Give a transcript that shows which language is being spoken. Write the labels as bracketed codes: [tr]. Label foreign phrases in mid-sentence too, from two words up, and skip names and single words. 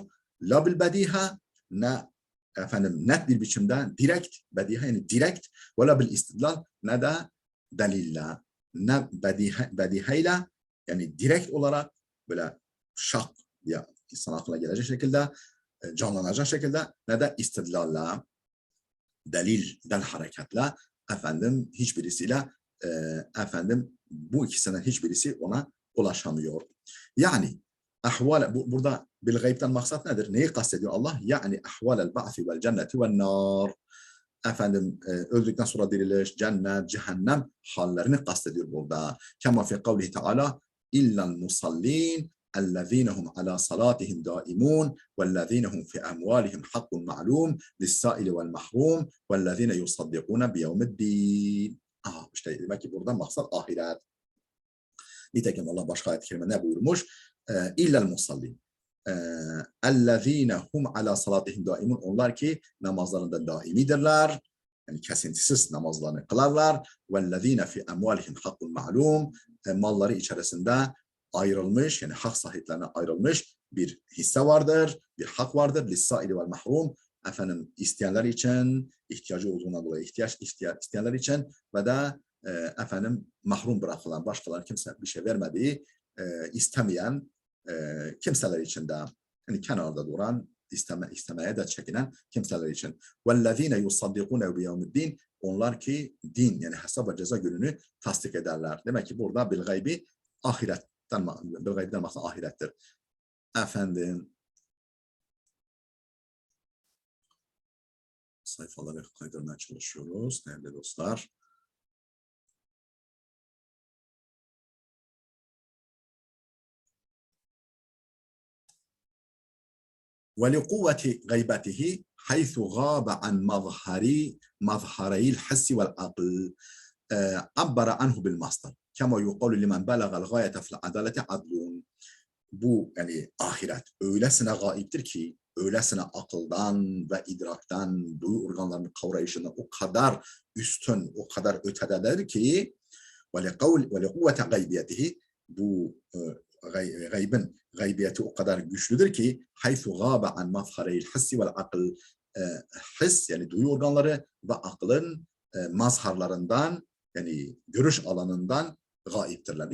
[ar] لا بالبديهة, [tr] ne efendim net bir biçimde direkt, bediha yani direkt, [ar] ولا بالاستدلال, [tr] ne de delille, ne bedihayla yani direkt olarak böyle şak diye insan aklına gelecek şekilde, canlanacak şekilde, ne de istidlalla, delilden hareketle efendim hiçbirisiyle efendim bu ikisinden hiçbirisi ona ulaşamıyor. Yani ahval, burada bil gayb'ten maksat nedir? Neyi kastediyor Allah? Yani [ar] أحوال البعث والجنة والنار. [tr] Efendim öldükten sonra diriliş, cennet, cehennem hallerini kastediyor burada. [ar] كما في قوله تعالى إلا المصلين اَلَّذ۪ينَ هُمْ عَلَى صَلَاتِهِمْ دَائِمُونَ وَالَّذ۪ينَ هُمْ فِي أَمْوَالِهِمْ حَقٌّ مَعْلُومٌ لِلسَّائِلِ وَالْمَحْرُومِ وَالَّذ۪ينَ يُصَدِّقُونَ بِيَوْمِ الدِّينِ. [tr] İşte demek ki burada maksat ahiret. Nitekim Allah başka ayet-i kerime ne buyurmuş? [ar] إلا المصلين. اَلَّذ۪ينَ هُمْ عَلَى صَلَاتِهِمْ دَائِمُونَ. [tr] Onlar ki namazlarında daimidirler. Yani kesintisiz namazlarını kılarlar. [ar] وَالَّذ۪ينَ فِي أَمْوَالِهِمْ حَقٌّ مَعْلُومٌ. [tr] Malları içerisinde ayrılmış, yani hak sahiplerine ayrılmış bir hisse vardır, bir hak vardır. [ar] للسائل والمحروم. [tr] Efendim isteyenler için, ihtiyacı olduğuna dolayı isteyenler için ve de efendim mahrum bırakılan, başkaları kimse bir şey vermediği, istemeyen kimseler için de, yani kenarda duran, istemeye de çekinen kimseler için. [ar] وَالَّذ۪ينَ يُصَّدِّقُونَ بِيَوْمِ. [tr] Onlar ki din, yani hesap ve ceza gününü tasdik ederler. Demek ki burada [ar] بالغيب [tr] ahiretten, bil gaybden maksat ahirettir. Efendim, sayfaları kaydırmaya çalışıyoruz değerli dostlar. [ar] وَلِقُوَّةِ غَيْبَتِهِ حَيْثُ غَابَ عَنْ مَظْهَرَيِ الْحِسِّ وَالْعَقْلِ عَبَّرَ عَنْهُ بِالْمَصْدَرِ كَمَا يُقَالُ لِمَنْ بَلَغَ الْغَايَةَ فِي الْعَدَالَةِ عَدْلٌ. [tr] Bu yani ahiret öylesine gaiptir ki, öylesine akıldan ve idraktan, duyu organlarının kavrayışından o kadar üstün, o kadar ötedeler ki [ar] ولقوة غيبته, [tr] bu gaybin gaybiyeti o kadar güçlüdür ki [ar] حيث غاب عن مظهري الحس والعقل, [tr] his yani duyu organları ve aklın mazharlarından, yani görüş alanından gaiptirler.